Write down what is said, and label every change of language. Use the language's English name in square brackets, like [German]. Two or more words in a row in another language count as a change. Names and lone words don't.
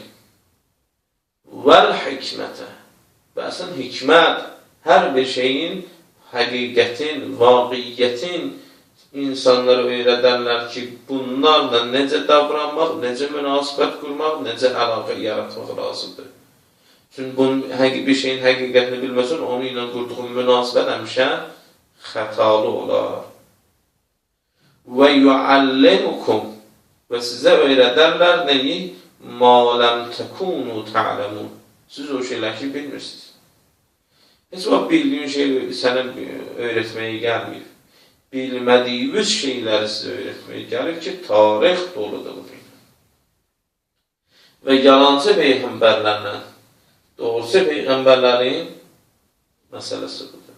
[Arabic] والحكمة, [Azerbaijani] və əslən hikmət, hər bir şeyin, həqiqətin, vaqiyyətin insanlara öyrədərlər ki, bunlarla necə davranmaq, necə münasibət qurmaq, necə əlaqə yaratmaq lazımdır. Çünki bir şeyin həqiqətini bilməsin, onu ilə qurduğun münasibət həmişə xətalı olar. [Arabic] ويعلمكم, [Azerbaijani] və sizə öyrədərlər nəyi? [Arabic] مَا لَمْ تَكُونُوا تَعْلَمُونَ. [Azerbaijani] Siz o şeylər ki, bilmirsiniz. Heç vaxt bildiyin şey sənə öyrətməyə gəlməyib. Bilmədiyiniz şeyləri sizə öyrətməyə gəlir ki, tarix doludur bu. Və yalancı peyğəmbərlərlə doğrusu peyğəmbərlərin məsələsi budur.